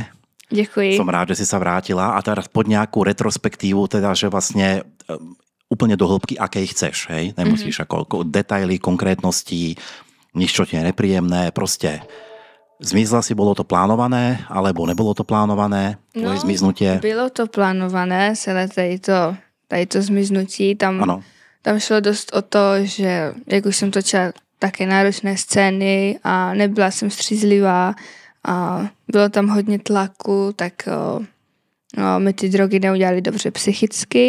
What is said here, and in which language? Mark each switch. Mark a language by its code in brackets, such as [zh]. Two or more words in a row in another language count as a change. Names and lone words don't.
[cs] Děkuji. [sk] Som rád, že si sa vrátila a teraz pod nejakú retrospektívu, teda, že vlastne úplne do hĺbky, akej chceš, hej? Nemusíš ako detaily, konkrétnosti, nič, čo ti je nepríjemné, proste zmizla si, bolo to plánované, alebo nebolo to plánované, tvoje zmiznutie? [cs] Bylo to plánované, celé tady to zmiznutí, tam šlo dost o to, že jak už jsem točila také náročné scény a nebyla jsem střízlivá a bylo tam hodně tlaku, tak mi ty drogy neudělali dobře psychicky.